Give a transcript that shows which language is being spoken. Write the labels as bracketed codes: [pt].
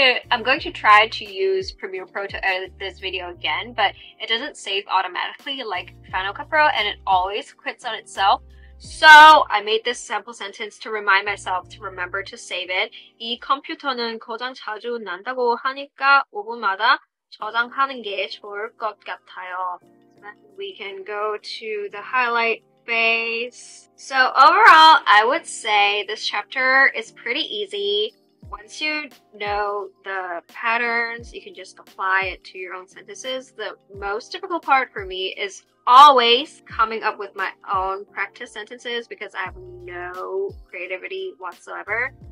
[en] I'm going to try to use Premiere Pro to edit this video again, but it doesn't save automatically like Final Cut Pro, and it always quits on itself. So I made this sample sentence to remind myself to remember to save it. [ko] 이 컴퓨터는 고장 자주 난다고 하니까 5분마다 저장하는 게 좋을 것 같아요. [en] We can go to the highlight phase. So overall, I would say this chapter is pretty easy. Once you know the patterns, you can just apply it to your own sentences. The most difficult part for me is always coming up with my own practice sentences because I have no creativity whatsoever.